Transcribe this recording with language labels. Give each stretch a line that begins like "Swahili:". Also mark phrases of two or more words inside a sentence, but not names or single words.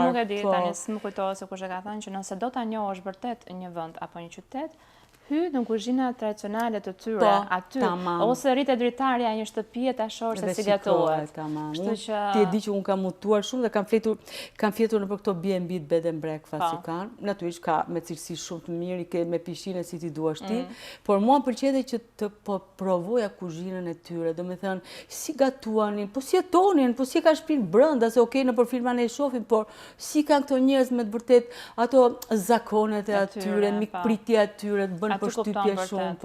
Albanian: Nuk e di tani, s'më kujtohet se kush e ka thënë që nëse do ta njohësh vërtet një vend apo një qytet, hy në kuzhinat tradicionale të tyre aty, ose rritet dritarja një shtëpie ta shohësh se si gatuhet. Kështu që ti e di që unë kam mutuar shumë dhe kam fjetur në për këto B&B
English: bed and breakfast
Albanian: që kanë. Natyrisht ka me cilësi shumë të mirë, ke me pishinë si ti duash ti, por mua më pëlqente që të provoja kuzhinën e tyre, domethënë si gatuanin, po si jetonin, po si ka shtëpinë brenda, se okay në për filma ne e shohim, por si kanë këto njerëz me të vërtet ato zakonet e atyre, mikpritja e tyre, të bën përshtypje shumë, po.